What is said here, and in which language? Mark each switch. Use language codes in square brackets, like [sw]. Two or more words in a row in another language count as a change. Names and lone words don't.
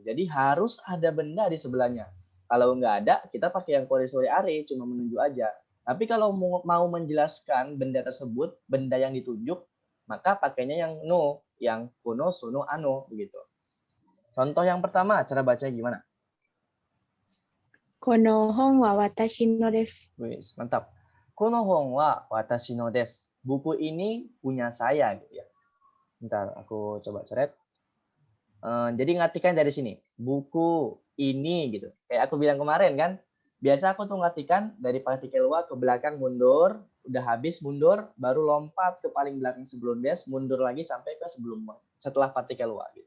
[id] Jadi harus ada benda di sebelahnya. Kalau nggak ada, kita pakai yang [ja] これ それ あれ, [id] cuma menunjuk aja. Tapi kalau mau menjelaskan benda tersebut, benda yang ditunjuk, maka pakainya yang no, yang [ja] この、その、あの, [id] begitu. Contoh yang pertama, cara bacanya gimana? [ja] この本は私のです. [id] Wis, mantap. [ja] この本は私のです. [id] Buku ini punya saya, gitu ya. Bentar, aku coba coret. Jadi ngartikan dari sini. Buku ini gitu. Kayak aku bilang kemarin kan. Biasa aku tuh ngartikan dari partikel wa ke belakang mundur. Udah habis mundur. Baru lompat ke paling belakang sebelum des. Mundur lagi sampai ke setelah partikel wa gitu.